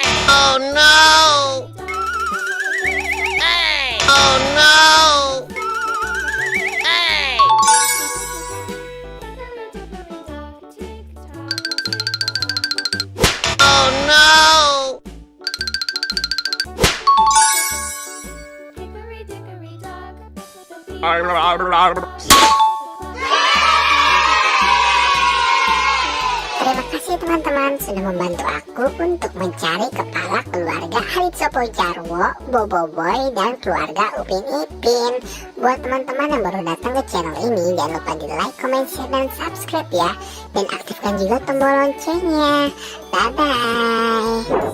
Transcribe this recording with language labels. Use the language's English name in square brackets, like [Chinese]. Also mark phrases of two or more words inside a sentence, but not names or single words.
[English] Oh no! Hey! Oh no! Hey! Oh no! [Indonesian] Terima kasih teman-teman sudah membantu aku untuk mencari kepala keluarga Adit, Sopo, Jarwo, boboiboy, dan keluarga Upin Ipin. Buat teman-teman yang baru datang ke channel ini, jangan lupa di [English] like, comment, share, [Indonesian] dan subscribe ya. Dan aktifkan juga tombol loncengnya. [English] Bye-bye.